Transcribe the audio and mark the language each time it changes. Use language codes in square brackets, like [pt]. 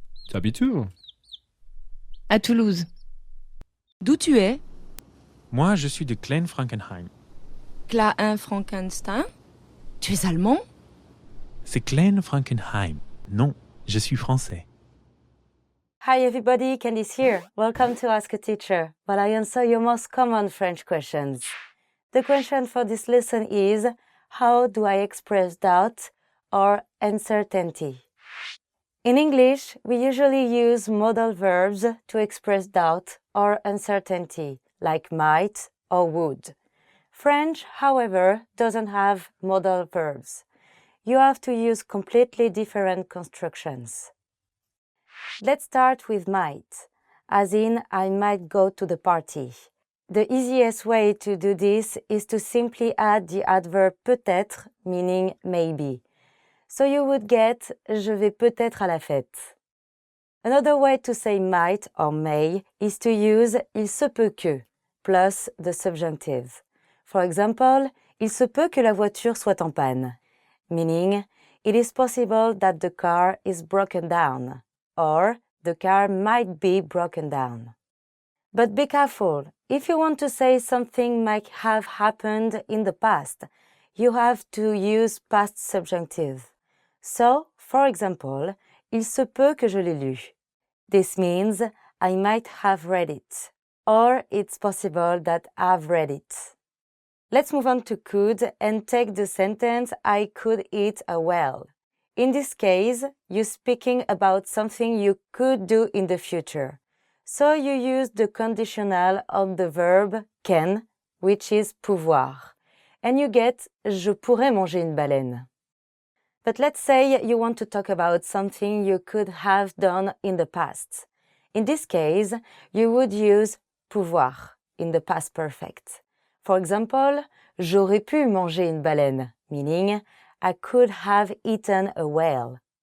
[fr] Tu habites où? À Toulouse. D'où tu es? Moi, je suis de Klein-Frankenheim. Klein-Frankenstein? Tu es allemand? C'est Klein-Frankenheim. Non, je suis français. [en] Hi everybody, Candice here. Welcome to Ask a Teacher, while I answer your most common French questions. The question for this lesson is, how do I express doubt or uncertainty? In English, we usually use modal verbs to express doubt or uncertainty, like might or would. French, however, doesn't have modal verbs. You have to use completely different constructions. Let's start with might, as in I might go to the party. The easiest way to do this is to simply add the adverb peut-être, meaning maybe. So you would get [fr] je vais peut-être à la fête. [en] Another way to say might or may is to use [fr] il se peut que [en] plus the subjunctive. For example, [fr] il se peut que la voiture soit en panne, [en] meaning it is possible that the car is broken down, or the car might be broken down. But be careful, if you want to say something might have happened in the past, you have to use past subjunctive. So, for example, [fr] il se peut que je l'ai lu. [en] This means I might have read it, or it's possible that I've read it. Let's move on to could and take the sentence I could eat a whale. In this case, you're speaking about something you could do in the future. So you use the conditional of the verb can, which is pouvoir. And you get [fr] je pourrais manger une baleine. [en] But let's say you want to talk about something you could have done in the past. In this case, you would use pouvoir in the past perfect. For example, [fr] j'aurais pu manger une baleine, [en] meaning I could have eaten a whale.